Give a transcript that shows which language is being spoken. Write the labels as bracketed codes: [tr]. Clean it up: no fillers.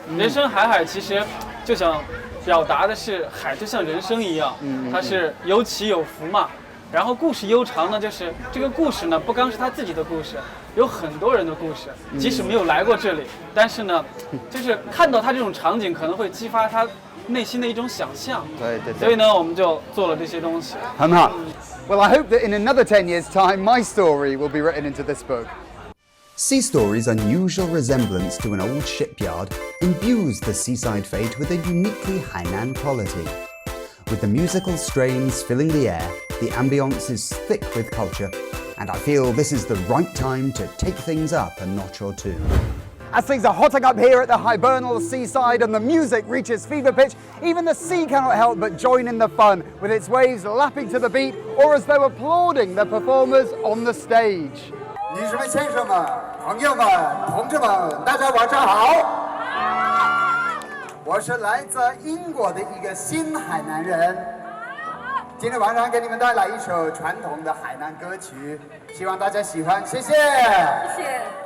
[zh] 人生海海其实。就想表达的是海就像人生一样，它是有起有伏嘛。然后故事悠长呢，就是这个故事呢，不光是他自己的故事，有很多人的故事。即使没有来过这里，但是呢，就是看到他这种场景，可能会激发他内心的一种想象。对。所以呢，我们就做了这些东西。很好。 [en] Well, I hope that in another 10 years' time, my story will be written into this book. Sea Story's unusual resemblance to an old shipyard imbues the seaside fete with a uniquely Hainan quality. With the musical strains filling the air, the ambience is thick with culture, and I feel this is the right time to take things up a notch or two. As things are hotting up here at the hibernal seaside and the music reaches fever pitch, even the sea cannot help but join in the fun, with its waves lapping to the beat or as though applauding the performers on the stage. [zh] 女士们、先生们、朋友们、同志们，大家晚上好！我我是来自英国的一个新海南人。今天晚上给你们带来一首传统的海南歌曲，希望大家喜欢，谢谢。谢谢。